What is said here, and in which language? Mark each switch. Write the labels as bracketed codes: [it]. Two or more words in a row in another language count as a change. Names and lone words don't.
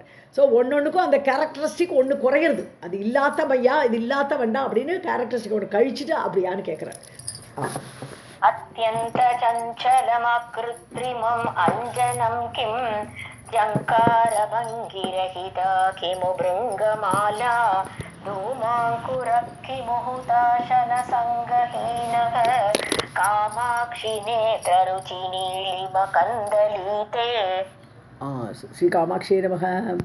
[ta] ஸோ ஒன்னொன்றுக்கும் அந்த கேரக்டரிஸ்டிக் ஒன்று குறையிறது, அது இல்லாத மையா இது இல்லாத வண்டா அப்படின்னு கேரக்டரிஸ்டிக் ஒன்று கழிச்சுட்டு அப்படியான்னு கேட்குறார். [sa] अत्यन्त चञ्चलमकृत्रिमम् अञ्जनम् किम् झङ्कारभङ्गिरहिता किमु भृङ्गमाला धूमाङ्कुरः किमु हुताशनसङ्गहीनः कामाक्षि नेत्ररुचि नीलिमकन्दलीते. श्री कामाक्षी नमः.